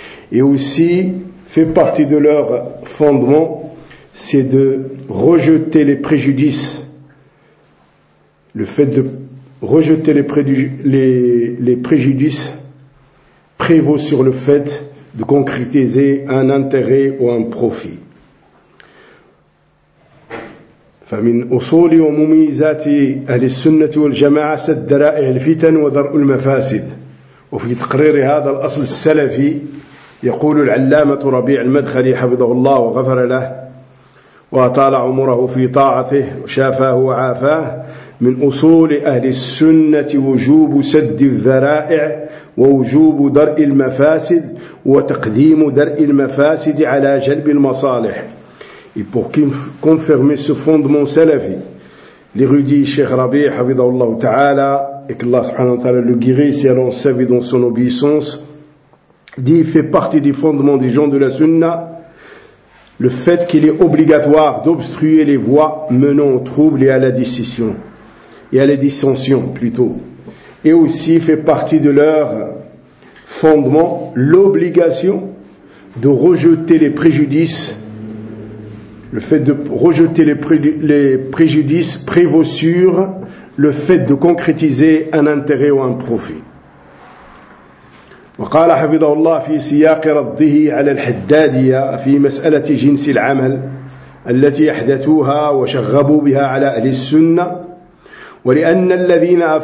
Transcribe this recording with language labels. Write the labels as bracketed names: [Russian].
[French] Et aussi, fait partie de leurs fondements, c'est de rejeter les préjudices, le fait de rejeter les préjudices prévaut sur le fait de concrétiser un intérêt ou un profit. [Arabic] فمن أصول ومميزات أهل السنة والجماعة سد ذرائع الفتن وذرء المفاسد. وفي تقرير هذا الأصل السلفي يقول العلامة ربيع المدخلي حفظه الله وغفر له وأطال عمره في طاعته وشافاه وعافاه: من أصول أهل السنة وجوب سد الذرائع ووجوب درء المفاسد وتقديم درء المفاسد على جلب المصالح. [French] Et pour confirmer ce fondement salafi, l'érudit Cheikh Rabi, [Arabic] Hafidhahullah Ta'ala, [French] et que Allah [Arabic] subhanahu wa ta'ala [French] le guérisse et l'en servit dans son obéissance, dit, fait partie du fondement des gens de la Sunna, le fait qu'il est obligatoire d'obstruer les voies menant au trouble et à la dissension. Et à la dissension, plutôt. Et aussi fait partie de leur fondement l'obligation de rejeter les préjudices. Le fait de rejeter les préjudices prévaut sur le fait de concrétiser un intérêt ou un profit. [Arabic] وقال حفظه الله في سياق رده على الحدادية في مسألة جنس العمل التي أحدثوها وشغبوا بها على أهل السنة، ولأن الذين